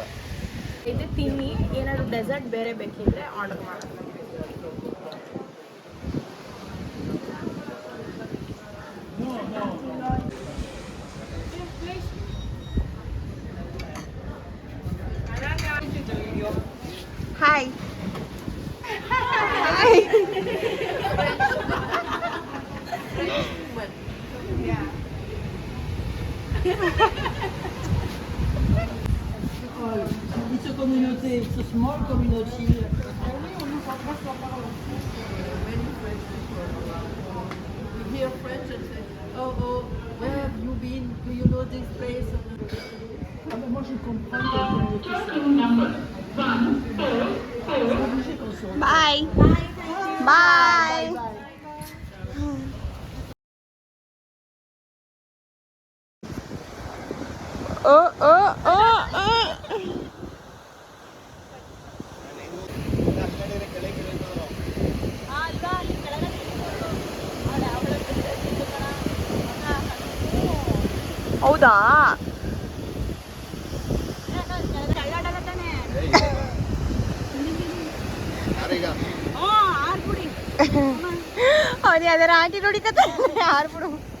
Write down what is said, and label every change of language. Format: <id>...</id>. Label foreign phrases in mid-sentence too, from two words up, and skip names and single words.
<kn>ಇದು ತಿನ್ನಿ, ಏನಾದ್ರು ಡೆಸರ್ಟ್ ಬೇರೆ ಬೇಕಿದ್ರೆ ಆರ್ಡರ್ ಮಾಡೋಣ. ಹಾಯ್.</kn> <en>It's a community, it's a small community. You hear French and say, oh, where have you been? Do you know this place?</en> <fr>Moi, je comprends la communauté.</fr> <en>Bye. Bye.</en> <kn>ಓ ಓ ಓ ಓ. ಹೌದಾ ಅದೇ ಅದರ ಆಂಟಿ ನೋಡಿಕತ್ತ ಯಾರು ಬಿಡು.</kn>